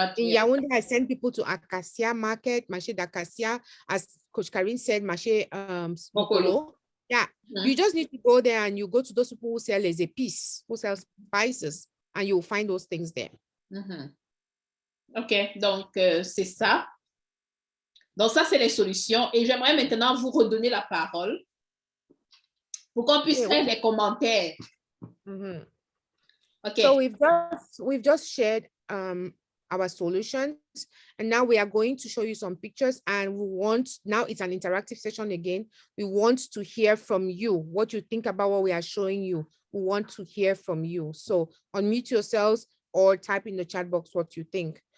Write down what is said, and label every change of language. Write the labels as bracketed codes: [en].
[en] In Yaoundé, I send people to Acacia Market, Marché d'Acacia, as Coach Karine said, Marché Mokolo. Yeah, you just need to go there and you go to those people who sell as a piece, who sell spices, and you'll find those things there. [fr] Ok, donc c'est ça. Donc ça, c'est les solutions. Et j'aimerais maintenant vous redonner la parole pour qu'on puisse faire des commentaires. [en] Okay. So we've just shared our solutions, and now we are going to show you some pictures, and we want, now it's an interactive session again. We want to hear from you, what you think about what we are showing you. We want to hear from you. So unmute yourselves or type in the chat box what you think.